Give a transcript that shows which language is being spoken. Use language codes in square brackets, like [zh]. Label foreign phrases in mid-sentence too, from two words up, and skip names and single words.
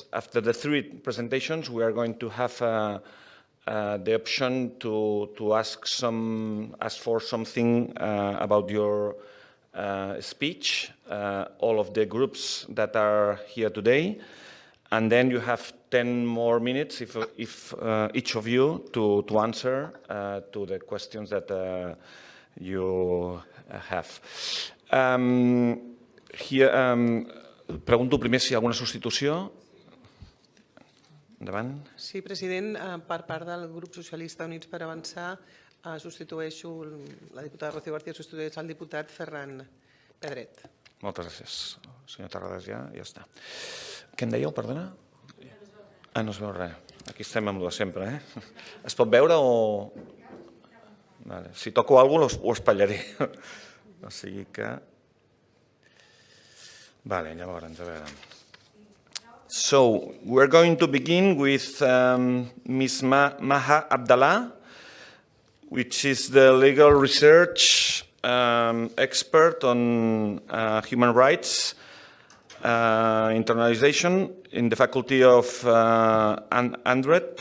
[en] after the 3 presentations, we are going to have the option to ask for something about your speech, all of the groups that are here today, and then you have 10 more minutes, if each of you, to answer to the questions that you have. [ca] Pregunto primer si hi ha alguna substitució. Endavant. Sí, president, per part del grup socialista Units per Avançar, substitueixo, la diputada Rocío García substitueix el diputat Ferran Pedret. Moltes gràcies. Senyor Terrades, ja està. Què em dèieu, perdona? No es veu res. Aquí estem amb el de sempre, Es pot veure o...? Vale. Si toco alguna cosa, ho espatllaré. O sigui que... Vale, llavors, a veure... [en] So, we're going to begin with Ms. Maha Abdallah, which is the legal research expert on human rights internalization in the Faculty of Andret.